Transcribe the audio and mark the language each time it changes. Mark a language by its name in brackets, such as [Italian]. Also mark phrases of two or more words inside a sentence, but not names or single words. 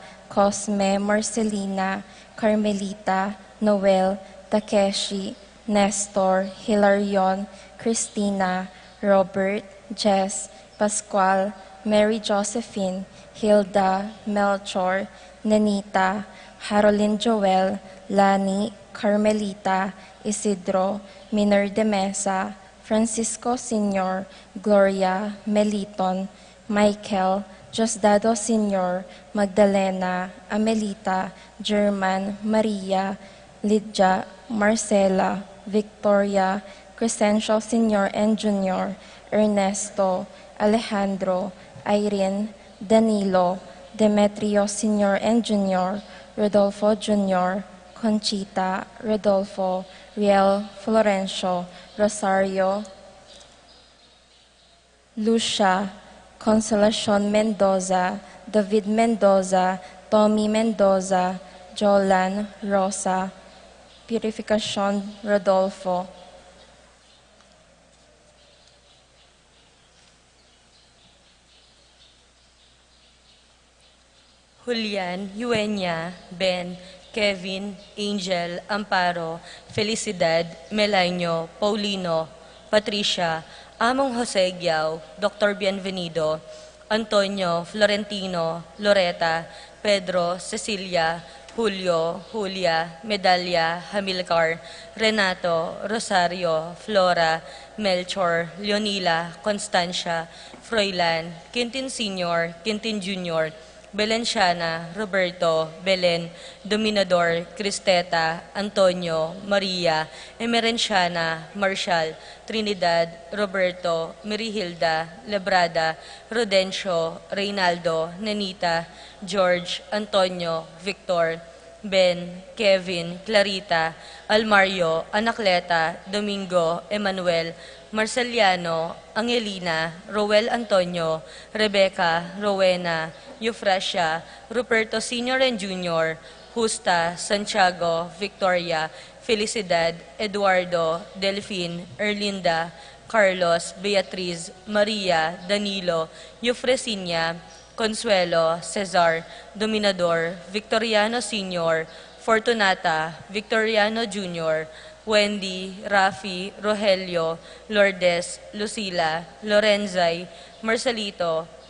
[English] Cosme, Marcelina, Carmelita, Noel, Takeshi, Nestor, Hilarion, Christina, Robert, Jess, Pascual, Mary Josephine, Hilda, Melchor, Nenita, Haroline Joel, Lani, Carmelita, Isidro, Miner de Mesa, Francisco Sr., Gloria, Meliton, Michael, Diosdado Sr., Magdalena, Amelita, German, Maria, Lydia, Marcela, Victoria, Crescencio Sr. and Jr., Ernesto, Alejandro, Irene, Danilo, Demetrio Sr. and Jr., Rodolfo Jr., Conchita, Rodolfo, Riel, Florencio, Rosario, Lucia, Consolacion Mendoza, David Mendoza, Tommy Mendoza, Jolan, Rosa, Purificacion Rodolfo, Julian, Eugenia, Ben, Kevin, Angel, Amparo, Felicidad, Melanio, Paulino, Patricia, Among Jose Giao, Dr. Bienvenido, Antonio, Florentino, Loreta, Pedro, Cecilia, Julio, Julia, Medalya, Hamilcar, Renato, Rosario, Flora, Melchor, Leonila, Constancia, Froilan, Quintin Sr., Quintin Jr., Belenciana, Roberto, Belen, Dominador, Cristeta, Antonio, Maria, Emerenciana, Marshall, Trinidad, Roberto, Mirihilda, Lebrada, Rodencio, Reynaldo, Nenita, George, Antonio, Victor, Ben, Kevin, Clarita, Almario, Anacleta, Domingo, Emmanuel, Marceliano, Angelina, Roel Antonio, Rebecca, Rowena, Eufrasia, Ruperto Sr. and Jr., Justa, Santiago, Victoria, Felicidad, Eduardo, Delfin, Erlinda, Carlos, Beatriz, Maria, Danilo, Eufresinia, Consuelo, Cesar, Dominador, Victoriano Sr., Fortunata, Victoriano Jr., Wendy, Rafi, Rogelio, Lourdes, Lucila, Lorenzay, Marcelito,